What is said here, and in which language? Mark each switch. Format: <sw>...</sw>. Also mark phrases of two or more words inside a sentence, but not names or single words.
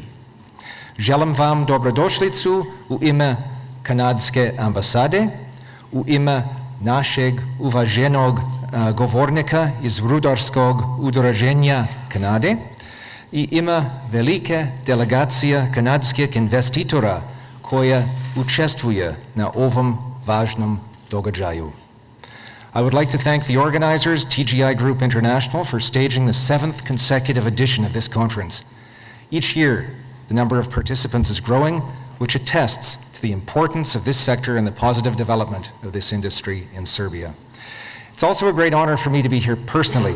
<sr>Želim vam dobrodošlicu u ime kanadske ambasade, u ime našeg uvaženog govornika iz Rudarskog udruženja Kanade i ime velike delegacije kanadskih investitora koja učestvuje na ovom važnom događaju.</sr> <en>I would like to thank the organizers, TGI Group International, for staging the 7th consecutive edition of this conference. Each year, the number of participants is growing, which attests to the importance of this sector and the positive development of this industry in Serbia. It's also a great honor for me to be here personally.</en>